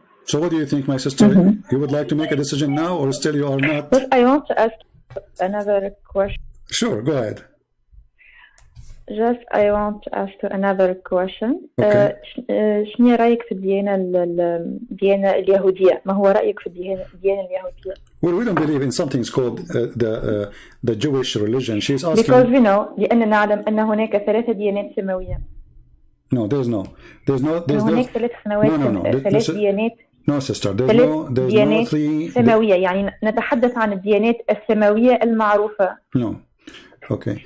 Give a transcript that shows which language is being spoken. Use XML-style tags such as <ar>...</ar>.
<en>So what do you think, my sister? You would like to make a decision now, or still you are not? But I want to ask another question. Sure, go ahead. Just I want to ask another question.</en> <ar>شنو رأيك في الديانة اليهودية؟ ما هو رأيك في الديانة اليهودية؟</ar> <en>Well, we don't believe in something called the Jewish religion. She's asking. Because we know</en> <ar>لأننا نعلم أن هناك 3 ديانات سماوية.</ar> <en>No, there's no.</en> <ar>هناك 3 سماوات. 3 ديانات.</ar> <en>No, sister. There's no 3</en> <ar>سماوية. يعني نتحدث عن الديانات السماوية المعروفة.</ar> <en>No. Okay.</en>